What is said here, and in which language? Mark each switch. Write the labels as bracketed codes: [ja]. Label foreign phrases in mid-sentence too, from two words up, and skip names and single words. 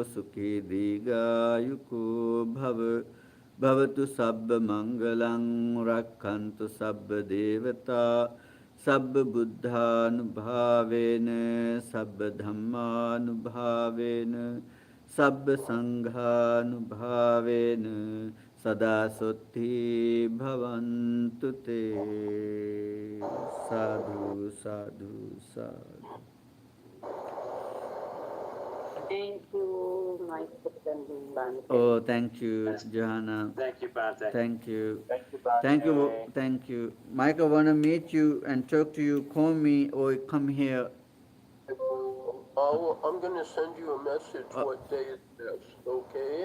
[pi] sukhi digayuko bhavatu sabba mangalang rakhantu sabba devata sabba buddhanubhavena sabba dhammanubhavena sabba sanghanubhavena sada sotti bhavantu te. Sadhu, sadhu, sadhu. [en] Thank you, my second Bante. Oh, thank you, Johanna. Thank you, Bante. Thank you. Thank you, Bhante. Thank you. Thank you. Mike, I want to meet you and talk to you. Call me or come here. I'm going to send you a message what day it is, okay?